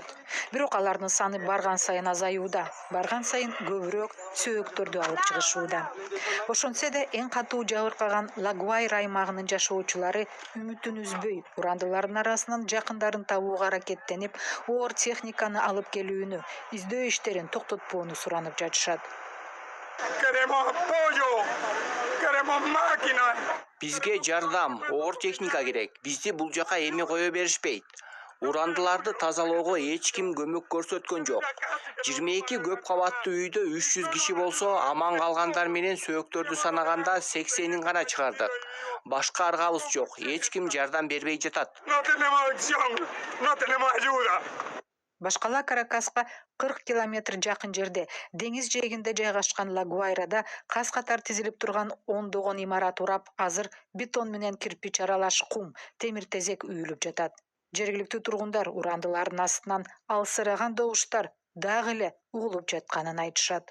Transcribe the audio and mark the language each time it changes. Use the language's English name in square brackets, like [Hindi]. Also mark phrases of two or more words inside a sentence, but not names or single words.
[Kyrgyz] Бирок алардын саны барган сайын азаюуда, барган сайын көбүрөөк сөөктөрдү алып чыгышууда. Ошентсе да эң катуу жабыркаган Ла-Гуайра аймагынын жашоочулары үмүтүн үзбөй, урандылардын арасынан жакындарын табууга аракеттенип, оор техниканы алып келүүнү, издөө иштерин токтотпоону суранып жатышат. [Spanish] Queremos apoyo. Queremos máquinas. [Kyrgyz] Бизге жардам, оор техника керек. Бизди бул жака эми кое беришпейт. Урандыларды тазалоого эч ким көмөк көрсөткөн жок. 22 көп кабаттуу үйдө 300 киши болсо, аман калгандар менен сөөктөрдү санаганда 80-ин гана чыгардык. Башка аргабыз жок. Эч ким жардам бербей жатат. [Spanish] No tenemos acción. No tenemos ayuda. [Kyrgyz] Башкала Каракаска 40 километр жакын жерде, деңиз жээгинде жайгашкан Ла-Гуайрада каз катар тизилип турган ондогон имарат урап, азыр бетон менен кирпич аралаш кум, темир тезек үйүлүп жатат. Жергиликтүү тургундар урандылардын астынан алсыраган добуштар дагы эле угулуп жатканын айтышат.